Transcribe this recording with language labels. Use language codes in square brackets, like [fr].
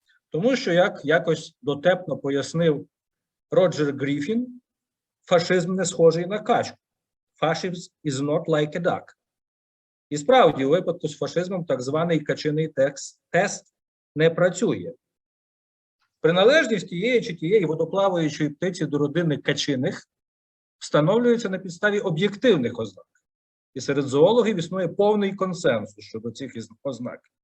[uk] Тому що, як якось дотепно пояснив Роджер Грифін, фашизм не схожий на качку. [en] Fascism is not like a duck. [uk] І справді, у випадку з фашизмом так званий качиний тест не працює. Приналежність тієї чи тієї водоплаваючої птиці до родини качиних встановлюється на підставі об'єктивних ознак. І серед зоологів існує повний консенсус щодо цих ознак.